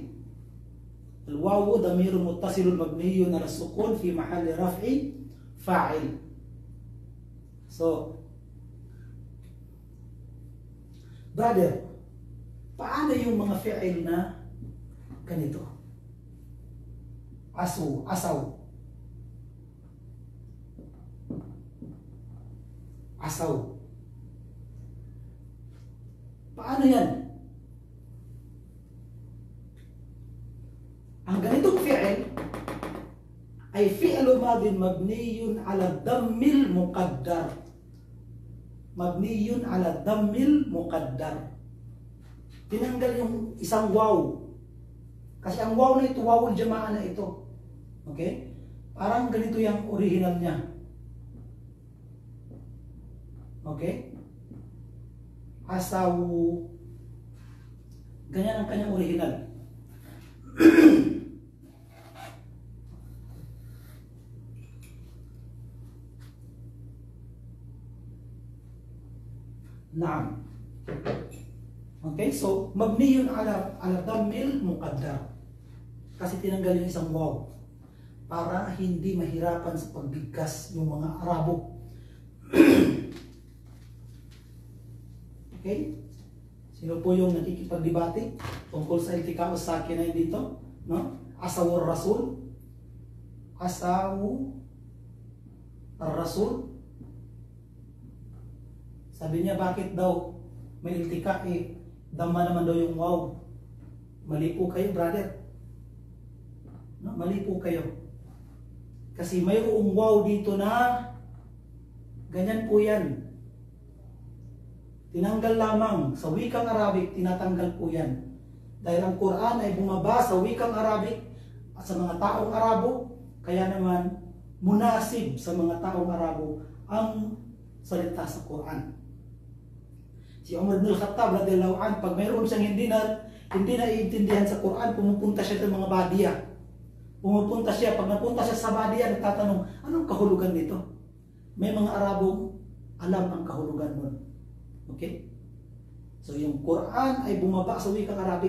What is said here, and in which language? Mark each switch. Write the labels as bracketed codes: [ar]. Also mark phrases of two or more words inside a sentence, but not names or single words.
[ar] الواو ضمير متصل مبني على سكون في محل رفع فاعل. [tl] So, brother, paano yung mga fi'il na ganito? [ar] عصو، عصوا. عصوا. [tl] Paano yan? Ang ganitong fi'il ay [ar] فعل ماض مبني على الضم المقدر. مبني على الضم المقدر. [tl] Tinanggal yung isang waw. Kasi ang waw na ito, [ar] واو الجماعة [tl] na ito. Okay? Parang ganito yung original niya. Okay? Asawu. Ganyan ang kanyang original. Naam. Okay, so [ar] مبني على الضم المقدر. [tl] Kasi tinanggal yung isang waw para hindi mahirapan sa pagbigkas yung mga Arabo. Okay? Sino po yung nakikipagdebate tungkol sa [ar] التقاء الساكنين [tl] dito? No? [ar] عصوا الرسول. عصوا الرسول. [tl] Sabi niya, bakit daw may iltika? Dama naman daw yung waw. Mali po kayo, brother. No? Mali po kayo. Kasi mayroong waw dito na ganyan po yan. Tinanggal lamang sa wikang Arabic, tinatanggal po yan. Dahil ang Quran ay bumaba sa wikang Arabic at sa mga taong Arabo, kaya naman munasib sa mga taong Arabo ang salita sa Quran. Si Umar ibn al-Khattab [ar] رضي الله عنه, [tl] pag mayroon siyang hindi naiintindihan sa Quran, pumupunta siya sa mga badiya. Pumupunta siya, pag napunta siya sa badiya, nagtatanong, anong kahulugan nito? May mga Arabong alam ang kahulugan nun. Okay? So yung Quran ay bumaba sa wikang Arabic.